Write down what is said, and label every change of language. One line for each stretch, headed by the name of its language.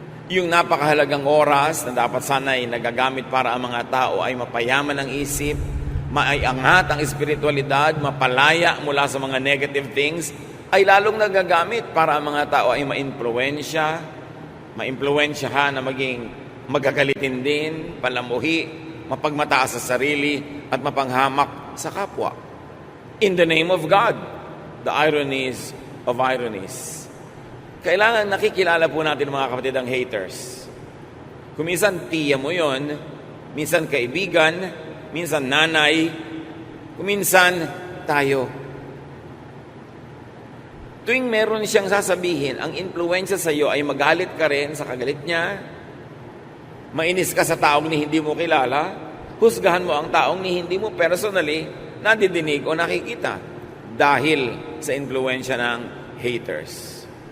Filipino: Yung napakahalagang oras na dapat sana ay nagagamit para ang mga tao ay mapayaman ang isip, maiangat ang espiritualidad, mapalaya mula sa mga
English: negative things,
Filipino: ay lalong nagagamit para ang mga tao ay maimpluwensyahan na maging magagalitin din, palamuhi, mapagmataas sa sarili, at mapanghamak sa kapwa.
English: In the name of God, the ironies of ironies.
Filipino: Kailangan nakikilala po natin mga kapatid ang haters. Kung minsan tiya mo yon, minsan kaibigan, minsan nanay, kung minsan tayo. Tuwing meron siyang sasabihin, ang influensya sa iyo ay magalit ka rin sa kagalit niya, mainis ka sa taong ni hindi mo kilala, husgahan mo ang taong ni hindi mo personally nadidinig o nakikita dahil sa influensya ng haters.